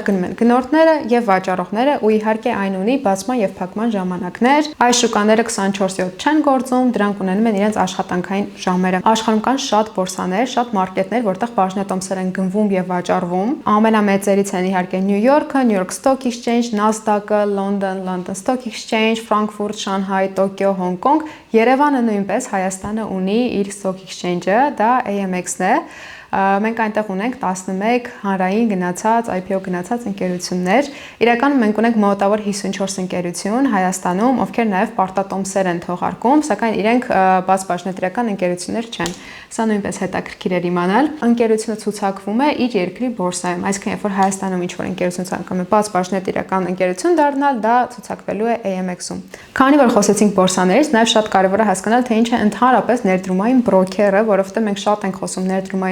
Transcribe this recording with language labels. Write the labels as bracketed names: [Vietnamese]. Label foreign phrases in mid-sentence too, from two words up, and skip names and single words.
[Armenian] գնում են գնորդները եւ վաճառողները ու իհարկե այն ունի բացման եւ փակման ժամանակներ։ Այս շուկաները 24/7 չեն գործում, դրանք ունենում են իրենց աշխատանքային ժամերը։ Աշխարհում կան շատ բորսաներ, շատ մարքետներ, որտեղ բաժնետոմսեր են գնվում եւ վաճառվում։ Ամենամեծերից են իհարկե Նյու Յորքը, New York Stock Exchange, Nasdaq-ը, London Stock Exchange, Frankfurt, Shanghai, Tokyo, Hong Kong, Երևանը նույնպես, Հայաստանը ունի իր stock exchange-ը, դա AMX-ն է։ Մենք այնտեղ ունենք 11 հանրային գնացած, IPO գնացած ընկերություններ։ Իրականում մենք ունենք մոտավոր 54 ընկերություն Հայաստանում, ովքեր նաև պարտատոմսեր են թողարկում, սակայն իրենք բաց բաժնետիրական ընկերություններ չեն։ Սա նույնպես հետաքրքիր է իմանալ։ Ընկերությունը ցուցակվում է իր երկրի բորսայում, այսինքն երբ որ Հայաստանում ինչ-որ ընկերություն ցանկանում է բաց բաժնետիրական ընկերություն դառնալ, դա ցուցակվելու է AMX-ում։ Քանի որ խոսեցինք բորսաներից, նաև շատ կարևոր է հասկանալ, թե ինչ է ընդհանրապես ներդրումային բրոքերը, որովհետև մենք շատ ենք խոսում ներդրումային